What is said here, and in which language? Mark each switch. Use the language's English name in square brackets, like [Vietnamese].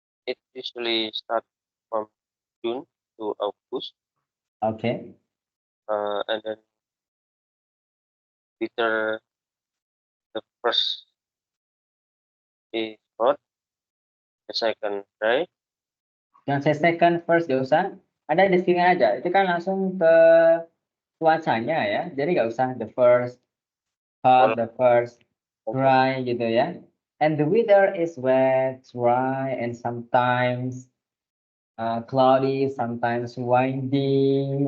[English] It usually starts from June to August, [Indonesian] Oke. [English] and then winter, the first is hot, the second dry, [Indonesian] Yang saya second, first gak usah. Ada di sini aja. Itu kan langsung ke cuacanya ya. Jadi gak usah [English] the first, hot, the first, dry [Indonesian] gitu ya. [English] And the weather is wet, dry, and sometimes cloudy, sometimes windy.